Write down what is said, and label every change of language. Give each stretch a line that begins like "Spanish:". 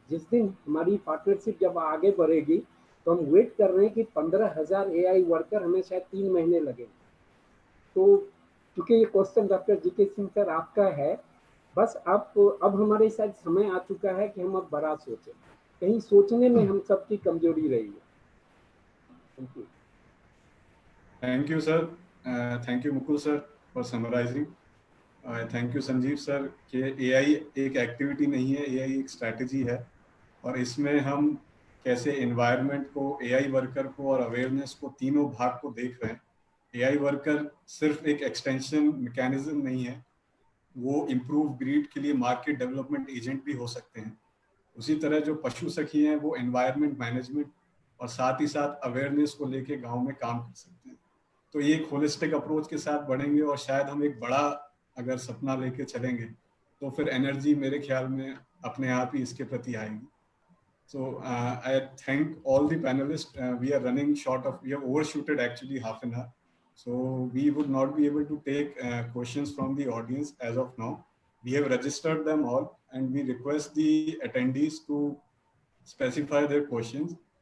Hindi: जिस दिन हमारी पार्टनरशिप जब आगे बढ़ेगी तो हम वेट कर रहे हैं कि 15,000 एआई वर्कर हमें शायद 3 महीने लगे। तो क्योंकि ये question doctor GK Singh sir आपका है, बस आप अब हमारे शायद समय आ चुका है कि हम अब बड़ा सोचें। कहीं सोचने में हम सबकी कमजोरी रही है।
English: Thank you. Thank you, sir. Thank you, Mukul sir, for summarizing. Thank you,
Hindi: Sanjeev sir, कि AI एक एक्टिविटी नहीं है, AI एक स्ट्रैटेजी है, और इसमें हम कैसे एनवायरनमेंट को, AI वर्कर को और अवेयरनेस को, तीनों भाग को देख रहे हैं। AI वर्कर सिर्फ एक एक्सटेंशन मैकेनिज्म नहीं है, वो इम्प्रूव ब्रीड के लिए मार्केट डेवलपमेंट एजेंट भी हो सकते हैं। उसी तरह जो पशु सखी हैं वो एनवायरनमेंट मैनेजमेंट और साथ ही साथ अवेयरनेस को लेके गांव में काम कर सकते हैं। तो ये एक होलिस्टिक अप्रोच के साथ बढ़ेंगे, और शायद हम एक बड़ा अगर सपना लेके चलेंगे तो फिर एनर्जी मेरे ख्याल में अपने आप ही इसके प्रति आएगी।
English: So I thank all the panelists. We are running short of, we have overshooted actually half an hour. So we would not be able to take questions from the audience as of now. We have registered them all, and we request the attendees to specify their questions.